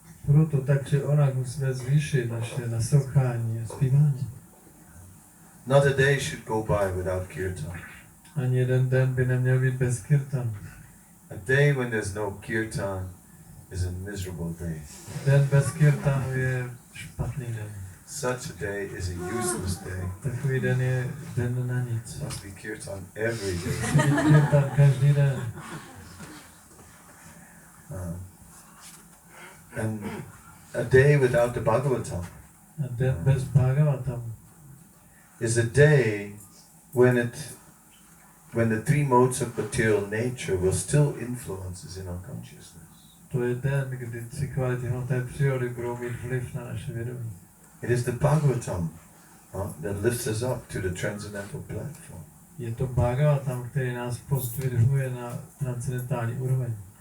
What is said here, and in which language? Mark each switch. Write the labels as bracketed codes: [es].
[cs] Proto tak či onak musíme zvýšit naše naslouchání a zpívání. [en] Not a day should go by without kirtan. [cs] Ani jeden den by neměl být bez kirtanu. [en] A day when there's no kirtan is a miserable day. [cs] Den bez kirtanu je špatný den. [en] Such a day is a useless day. [cs] Takový den je den na nic. [en] Must be kirtan every day. [cs] Musí být kirtan každý den. [en] And a day without the Bhagavatam [cs] A den bez Bhagavatamu [en] is a day when the three modes of material nature will still influence us in our consciousness. [cs] to je den, kdy tři kvality hmotné přírody budou mít vliv na naše vědomí. [en] It is the Bhagavatam that lifts us up to the transcendental platform. [cs] Je to Bhagavatam, který nás pozdvihuje na transcendentální úroveň.